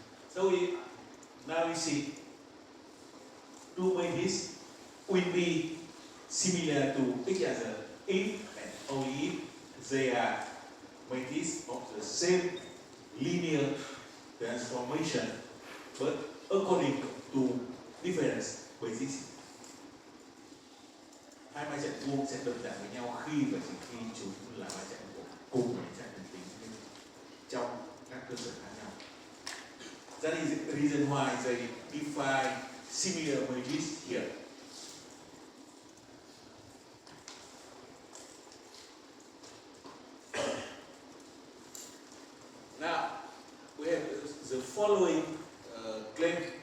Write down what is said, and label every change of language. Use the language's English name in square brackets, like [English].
[English] So now we see two matrices will be similar to each other if and only if they are matrices of the same linear transformation, but according to different basis. [Vietnamese] Hai ma trận vuông sẽ đồng dạng với nhau khi và chỉ khi chúng là ma trận của cùng một trận định tính trong các cơ sở khác nhau. [English] That is the reason why they define similar matrices here. Now we have the following claim.